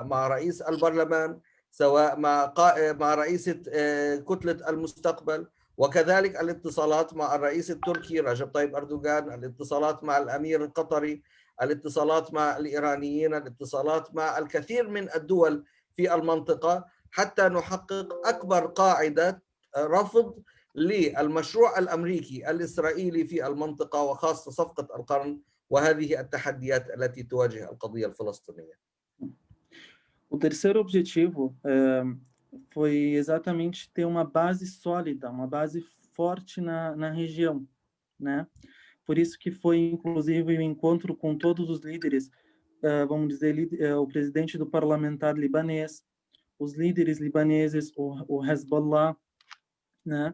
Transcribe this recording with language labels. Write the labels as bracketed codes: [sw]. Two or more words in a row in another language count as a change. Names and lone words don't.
[ar] مع رئيس البرلمان، سواء مع رئيسة كتلة المستقبل، وكذلك الاتصالات مع الرئيس التركي رجب طيب أردوغان، الاتصالات مع الأمير القطري، الاتصالات مع الإيرانيين، الاتصالات مع الكثير من الدول في المنطقة، حتى نحقق أكبر قاعدة رفض للمشروع الأمريكي الإسرائيلي في المنطقة، وخاصة صفقة القرن وهذه التحديات التي تواجه القضية الفلسطينية. [pt] O terceiro objetivo foi exatamente ter uma base sólida, uma base forte na região, né? Por isso que foi, inclusive, o encontro com todos os líderes, vamos dizer, o presidente do parlamentar libanês, os líderes libaneses, o Hezbollah, né?